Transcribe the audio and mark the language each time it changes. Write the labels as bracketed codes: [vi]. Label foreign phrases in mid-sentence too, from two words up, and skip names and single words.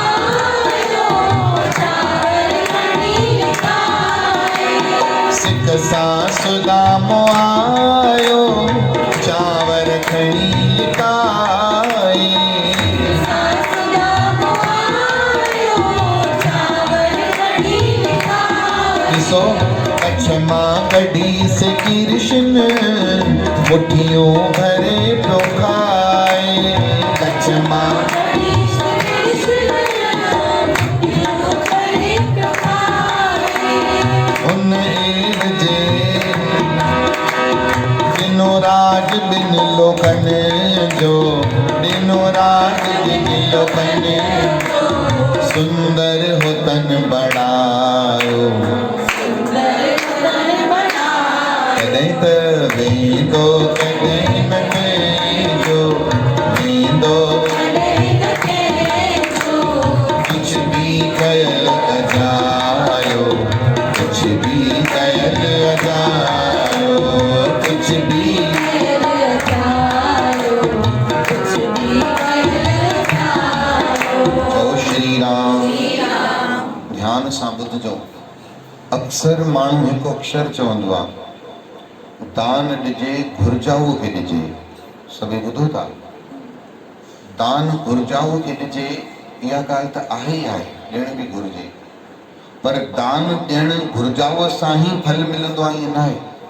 [sd] सिक सां सुदामो आयो, चांवर खणी लिकाए, ॾिसो कच्छ मां कढी से कृष्ण मुठियूं भरे पियो खाए, कच्छ मां उन ईद जे दिनो राज बिन लोकन जो, दिनो राज बिन लोकन सुंदर हो तन बड़ायो, कॾहिं त वेंदो कॾहिं न कंहिंजो, वेंदो कुछ भी कयल अजायो, कुछ भी कयल अजायो, कुछ भी जय श्री राम। ध्यान सां ॿुधजो। अक्सर माण्हू हिकु अक्षर चवंदो आहे, दान ॾिजे घुर्जाऊ खे ॾिजे। सभई ॿुधो था, दान घुर्जाऊ खे ॾिजे, इहा ॻाल्हि त आहे ई आहे, ॾियण बि घुरिजे, पर दान ॾियणु घुर्जाऊअ सां ई फल मिलंदो आहे, ईअं न आहे।